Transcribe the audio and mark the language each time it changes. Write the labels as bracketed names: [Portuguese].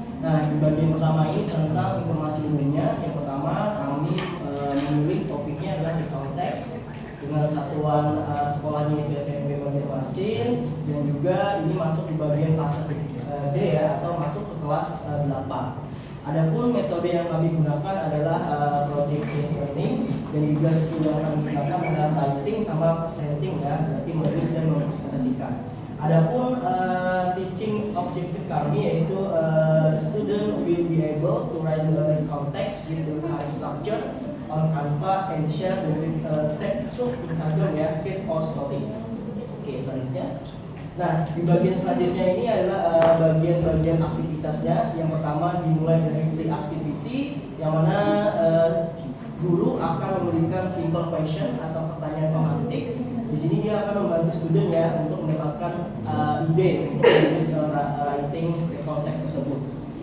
[Indonesian] Nah, di bagian pertama ini tentang informasi umumnya. Yang pertama kami memilih topiknya adalah di konteks dengan satuan sekolahnya itu SMP Banjarmasin, dan juga ini masuk di bagian kelas D ya, atau masuk ke kelas 8. Adapun metode yang kami gunakan adalah project based learning, dan juga skill yang kami gunakan adalah writing sama presenting ya, berarti menulis dan mempresentasikan. [English] Adapun teaching objective kami yaitu the student will be able to write the learning context with the current structure on Canva and share the text through Instagram ya, feed or story. [Indonesian] Oke, selanjutnya. Nah, di bagian selanjutnya ini adalah bagian-bagian aktivitasnya. Yang pertama dimulai dari play activity, yang mana guru akan memberikan simple question atau pertanyaan pemantik. Di sini dia akan membantu student ya untuk mendapatkan ide untuk menulis writing konteks tersebut.